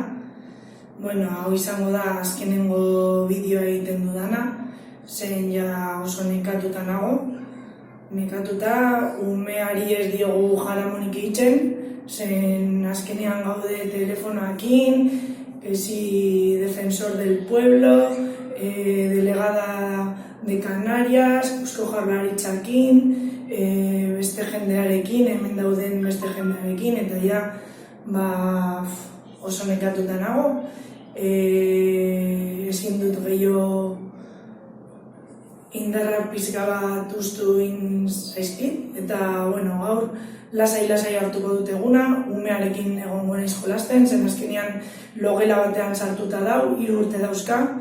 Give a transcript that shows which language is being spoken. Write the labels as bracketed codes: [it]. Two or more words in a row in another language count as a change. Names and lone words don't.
[eu] Hau izango da azkenengo bideoa egiten dudana, zen ja oso nekatuta nago. Nekatuta, umeari ez diogu jaramonik egiten, zen azkenean gaude telefonoakin, esi [es] defensor del pueblo, delegada de Canarias, [eu] Eusko Jaurlaritzakin, beste jendearekin, hemen dauden beste jendearekin, eta ja oso nekatuta nago. Ezin dut gehiago indarra pizka bat ustu zaizkit, eta gaur lasai hartuko dut eguna, umearekin egongo naiz jolasten, zen azkenean logela batean sartuta dau, 3 urte dauzka,